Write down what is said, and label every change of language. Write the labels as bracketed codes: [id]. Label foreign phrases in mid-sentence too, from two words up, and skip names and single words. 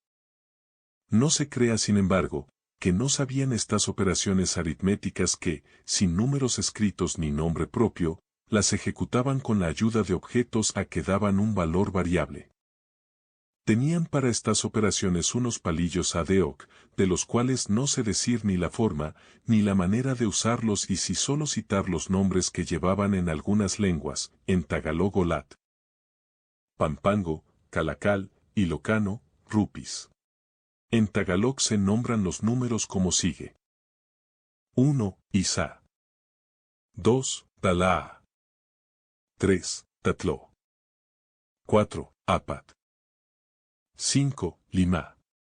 [es] No se crea, sin embargo, que no sabían estas operaciones aritméticas que, sin números escritos ni nombre propio, las ejecutaban con la ayuda de objetos a que daban un valor variable. Tenían para estas operaciones unos palillos adeoc, de los cuales no sé decir ni la forma, ni la manera de usarlos y si solo citar los nombres que llevaban en algunas lenguas, en tagalog olat, pampango, calacal, ilocano, rupis. En tagalog se nombran los números como sigue: 1, Isa. 2, Talaa. 3, Tatló. 4, Apat. 5, Lima.